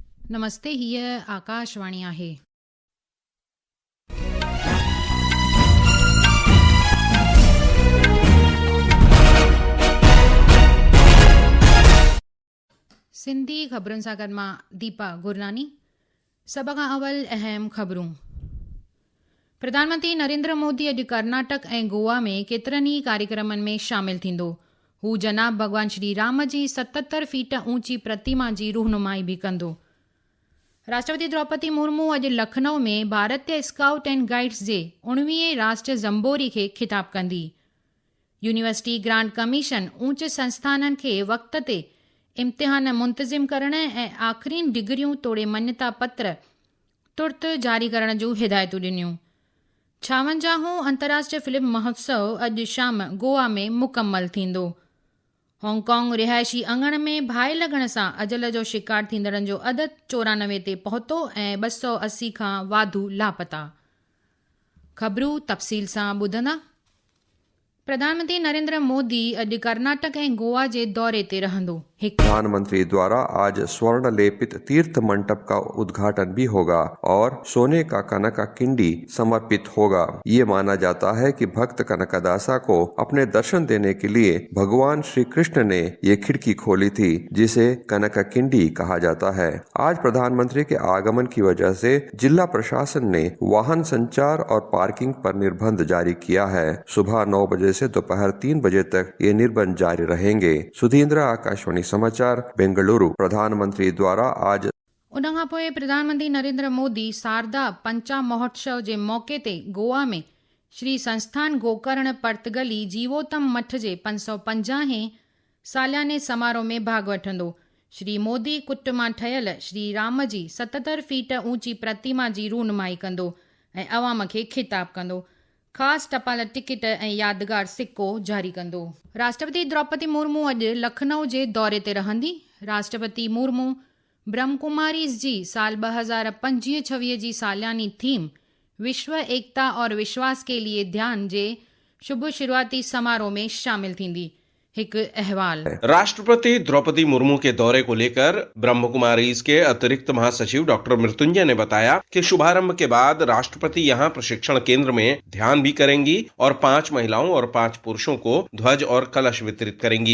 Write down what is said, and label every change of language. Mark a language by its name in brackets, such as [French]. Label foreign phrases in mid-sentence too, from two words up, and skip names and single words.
[Sindhi] नमस्ते, हीअ आकाशवाणी आहे। सिंधी ख़बरुनि सां गॾु मां दीपा गुरनानी। सभ खां अवल अहम ख़बरूं। प्रधानमंत्री नरेंद्र मोदी अॼु कर्नाटक ऐं गोवा में केतिरनि ई कार्यक्रमनि में शामिल थींदो। हू जनाब भॻवान श्री राम जी 77 फीट ऊंची प्रतिमा जी रूहनुमाई भी कंदो। राष्ट्रपति द्रौपदी मुर्मू अॼु लखनऊ में भारतीय स्काउट एंड गाइड्स जे 19वें राष्ट्रीय जंबोरी खे ख़िताब कंदी। यूनिवर्सिटी ग्रांट कमीशन ऊच संस्थाननि खे वक़्त ते इम्तिहान मुंतज़िम करण ऐं आख़िरी डिग्रियूं तोड़े मञता पत्र तुर्त जारी करण जूं हिदायतूं ॾिनियूं। 56हों अंतर्राष्ट्रीय फिल्म महोत्सव अॼु शाम गोवा में मुकमल थींदो। हांगकांग रिहायशी अंगण में बाहि लॻण सां अजल जो शिकार थींदड़नि जो अदद 94 ते पहुतो ऐं 280 खां वाधू लापता। ख़बरूं तफ़सील सां ॿुधंदा। प्रधानमंत्री नरेंद्र मोदी अॼु कर्नाटक ऐं गोवा जे दौरे ते रहंदो। [Hindi] प्रधानमंत्री द्वारा आज स्वर्ण लेपित तीर्थ मंडप का उद्घाटन भी होगा और सोने का कनका किंडी समर्पित होगा। ये माना जाता है कि भक्त कनकदासा को अपने दर्शन देने के लिए भगवान श्री कृष्ण ने ये खिड़की खोली थी, जिसे कनका किंडी कहा जाता है। आज प्रधानमंत्री के आगमन की वजह से जिला प्रशासन ने वाहन संचार और पार्किंग पर निर्बंध जारी किया है। सुबह 9 बजे से दोपहर 3 बजे तक ये निर्बंध जारी रहेंगे। सुधींद्र, आकाशवाणी समाचार, बेंगलुरु। प्रधानमंत्री द्वारा आज [Sindhi] उनखां पोइ प्रधानमंत्री नरेंद्र मोदी शारदा पंचा महोत्सव जे मौके ते गोवा में श्री संस्थान गोकर्ण पर्तगली जीवोतम मठ जे 550 सालियाने समारोह में भाग वठंदो। श्री मोदी कुट मां ठहियल श्री राम जी 77 फीट ऊंची प्रतिमा जी रूहनुमाई कंदो ऐं अवाम खे ख़िताब कंदो। ख़ासि टपाल टिकट ऐं यादगार सिक्को जारी कंदो। राष्ट्रपति द्रौपदी मुर्मू अॼु लखनऊ जे दौरे ते रहंदी। राष्ट्रपति मुर्मू ब्रह्मकुमारीज़ जी साल 2025-26 जी सालियानी थीम विश्व एकता और विश्वास के लिए ध्यान जे शुभ शुरुआती समारोह में शामिल थींदी। एक अहवाल। [Hindi] राष्ट्रपति द्रौपदी मुर्मू के दौरे को लेकर ब्रह्मकुमारीज के अतिरिक्त महासचिव डॉक्टर मृत्युंजय ने बताया कि शुभारंभ के बाद राष्ट्रपति यहां प्रशिक्षण केंद्र में ध्यान भी करेंगी और 5 महिलाओं और 5 पुरुषों को ध्वज और कलश वितरित करेंगी।